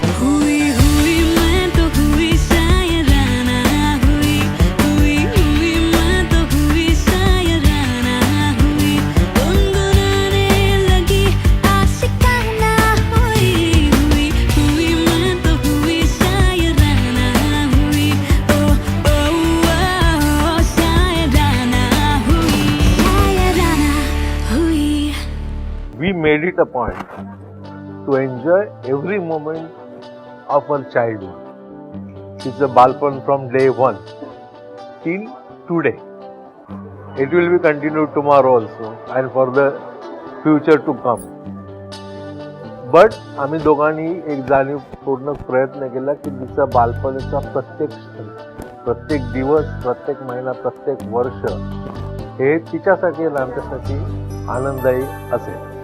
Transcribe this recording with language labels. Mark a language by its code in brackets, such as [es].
[hi] हुई हुई मैं तो हुई शायराना, हुई हुई हुई मैं तो हुई शायराना, हुई गुनगुनाने लगी आशिकाना. हुई हुई हुई मैं तो हुई शायराना, हुई ओ ओ ओ शायराना, हुई शायराना हुई. [en] We made it a point to enjoy every moment of her childhood. It's a balpan from day 1 till today. It will be continued tomorrow also and for the future to come. But [mr] आम्ही दोघांनी एक जाणीवपूर्ण प्रयत्न केला की तिचा बालपणीचा प्रत्येक क्षण, प्रत्येक दिवस, प्रत्येक महिना, प्रत्येक वर्ष हे तिच्यासाठी आणि आमच्यासाठी आनंददायी असेल.